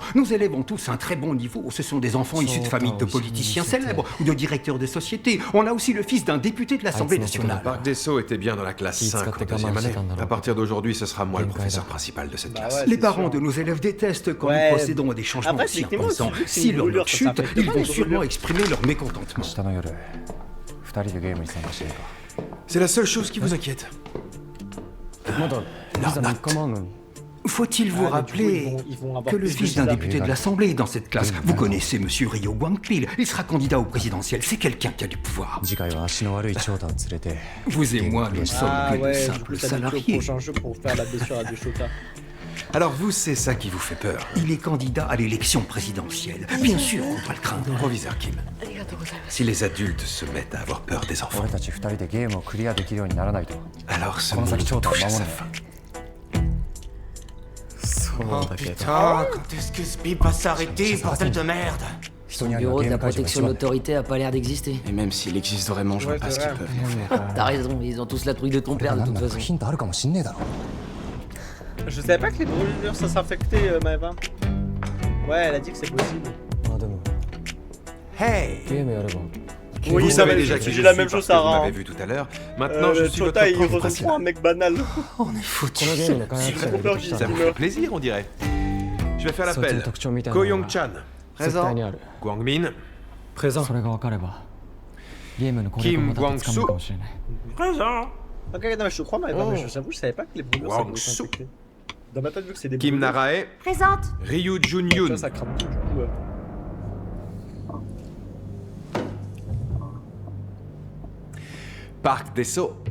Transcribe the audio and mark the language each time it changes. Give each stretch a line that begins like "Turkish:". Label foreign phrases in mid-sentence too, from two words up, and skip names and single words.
French: Nos élèves ont tous un très bon niveau. Ce sont des enfants issus de familles de politiciens célèbres ou de directeurs de société. On a aussi le fils d'un député de l'Assemblée nationale. Park Desso était bien dans la classe 5 en deuxième année. À partir d'aujourd'hui, ce sera moi le professeur principal de cette Bah classe. ouais, Les c'est parents sûr. de nos élèves détestent quand Ouais. nous procédons à des changements Après, si effectivement, importants. tu dis que c'est Si une leur brûlure, note ça chute, s'affecte ils pas, vont les sûrement brûlures. exprimer leur mécontentement.
Japanese: 明日の夜2人でゲームに参加していいか
French: C'est la seule chose qui vous inquiète.
Japanese: まだビザ3日もあんのに
French: Faut-il vous Ah, mais du coup, rappeler ils vont avoir que le plus de fils d'un visa. député de l'Assemblée est dans cette classe? Vous connaissez Monsieur Ryo Gwangpil, il sera candidat au présidentiel, c'est quelqu'un qui a du pouvoir.
Japanese: 次回は足の悪い長太を連れて
French: Vous et moi, nous sommes Ah que de ouais, du coup simples ça dit au salariés. prochain jeu pour faire la blessure à du Shota. Alors vous, c'est ça qui vous fait peur. Il est candidat à l'élection présidentielle. Bien sûr, on doit le craindre. Proviseur Kim. Si les adultes se mettent à avoir peur des enfants,
Japanese: 俺たち2人でゲームをクリアできるようにならないと
French: alors ce
Japanese: この
French: monde
Japanese: 先長太を
French: touche
Japanese: 守
French: à
Japanese: る
French: sa
Japanese: んだ
French: fin.
Japanese: そうだけど
French: Putain, quand est-ce que ce bip va s'arrêter, bordel de merde?
Japanese: 人には
French: Bureau
Japanese: ゲ
French: de
Japanese: ー
French: la
Japanese: ム会場が
French: protection
Japanese: 必
French: de
Japanese: 要だ
French: l'autorité a pas l'air d'exister. Et même s'il existe vraiment, je vois Ouais, pas c'est ce qu'ils vrai. peuvent faire. T'as raison, ils ont tous la trouille de ton
Japanese: これ
French: père
Japanese: が
French: de
Japanese: 何
French: toute
Japanese: なのか
French: façon.
Japanese: ヒントあるかもしんねえだろ
French: Je savais pas que les brûlures ça s'infectait Maëva. Ouais elle a dit que c'est possible.
Japanese: まあでも
French: Hey!
Japanese: ゲームやれば
French: Oui, Vous ça savez va, déjà je qui dis je la suis même parce chose que vous Sarah. m'avez vu tout à l'heure. Maintenant, je suis Shota votre il prof ressemble trop à principal. un mec banal. On est foutus.
Japanese: このゲームの開発者がいるとした
French: Ça
Japanese: ら
French: vous fait plaisir, on dirait. Je vais faire
Japanese: そいつの
French: l'appel.
Japanese: 特徴みたいな
French: Ko
Japanese: のが
French: Young-chan,
Japanese: 絶対にある
French: Gwangmin, Présent.
Japanese: それが分かればゲームの攻略をまたつかむかもしれない
French: Ok non mais je te crois Maëva mais je j'avoue je savais pas que les brûlures ça pouvait Wang-soo. s'infecter. Dans ma tête vu que c'est des Kim brûlures. Narae, Présente. Ryu Tu Jun-yoon. vois, ça crame tout du coup. Park Desso.